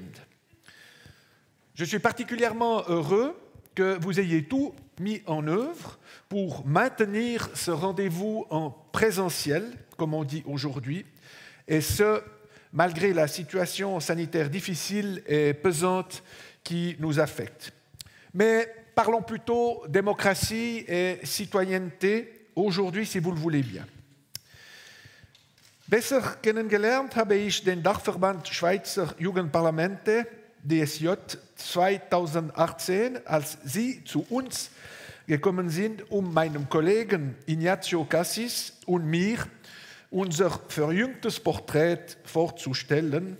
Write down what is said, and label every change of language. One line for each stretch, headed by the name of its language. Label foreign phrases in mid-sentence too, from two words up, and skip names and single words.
French: Je suis particulièrement heureux que vous ayez tout mis en œuvre pour maintenir ce rendez-vous en présentiel, comme on dit aujourd'hui, et ce, malgré la situation sanitaire difficile et pesante qui nous affecte. Mais parlons plutôt démocratie et citoyenneté aujourd'hui, si vous le voulez bien.
German: Besser kennengelernt habe ich den Dachverband Schweizer Jugendparlamente, DSJ, 2018, als Sie zu uns gekommen sind, meinem Kollegen Ignazio Cassis und mir unser verjüngtes Porträt vorzustellen.